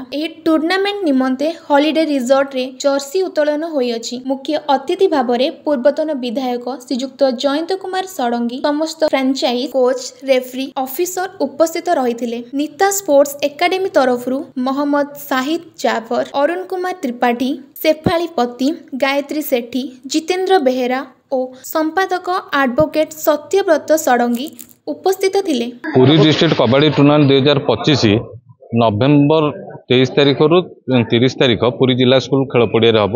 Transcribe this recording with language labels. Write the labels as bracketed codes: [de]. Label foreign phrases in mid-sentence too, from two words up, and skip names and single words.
[or] ଏହି ଟୁର୍ଣ୍ଣାମେଣ୍ଟ ନିମନ୍ତେ ହଲିଡେ ରିସୋର୍ଟରେ ଜର୍ସି ଉତ୍ତୋଳନ ହୋଇଅଛି। ମୁଖ୍ୟ ଅତିଥି ଭାବରେ ପୂର୍ବତନ ବିଧାୟକ ଶ୍ରୀଯୁକ୍ତ ଜୟନ୍ତ କୁମାର ଷଡଙ୍ଗୀ, ସମସ୍ତ ଫ୍ରାଞ୍ଚାଇଜ କୋଚ୍, ରେଫ୍ରି, ଅଫିସର ଉପସ୍ଥିତ ରହିଥିଲେ। ନିତା ସ୍ପୋର୍ଟ୍ସ ଏକାଡେମୀ ତରଫରୁ ମହମ୍ମଦ ସାହିଦ ଜାଫର, ଅରୁଣ କୁମାର ତ୍ରିପାଠୀ, ଶେଫାଳୀ ପତି, ଗାୟତ୍ରୀ ସେଠୀ, ଜିତେନ୍ଦ୍ର ବେହେରା ଔର ସମ୍ପାଦକ ଆଡଭୋକେଟ ସତ୍ୟବ୍ରତ ଷଡଙ୍ଗୀ ଉପସ୍ଥିତ ଥିଲେ। ପୁରୀ ଡିଷ୍ଟ୍ରିକ୍ଟ କବାଡି ଟୁର୍ଣ୍ଣାମେଣ୍ଟ 2025 ନଭେମ୍ବର 23 ତାରିଖ ରୁ 30 ତାରିଖ ପୁରୀ ଜିଲ୍ଲା ସ୍କୁଲ ଖେଳ ପଡ଼ିଆ ହମ୍।